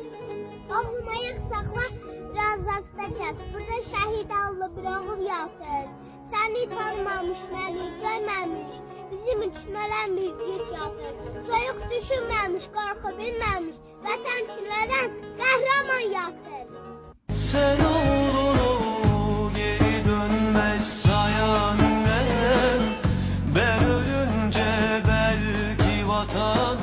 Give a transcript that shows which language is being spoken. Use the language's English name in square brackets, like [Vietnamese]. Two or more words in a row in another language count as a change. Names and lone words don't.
[Azerbaijani] Oğlum ayaq saxla biraz asta gəl. Burada şəhid allı bir oğul yatır. Səni tanımamış, məni görməmiş, bizim üçün ölən bir cid yatır. Soyuq düşünməmiş, qorxu bilməmiş, vətən üçün ölən qəhrəman yatır. [Turkish] Sen oğlunu geri dönmez sayan annem. Ben ölünce belki vatan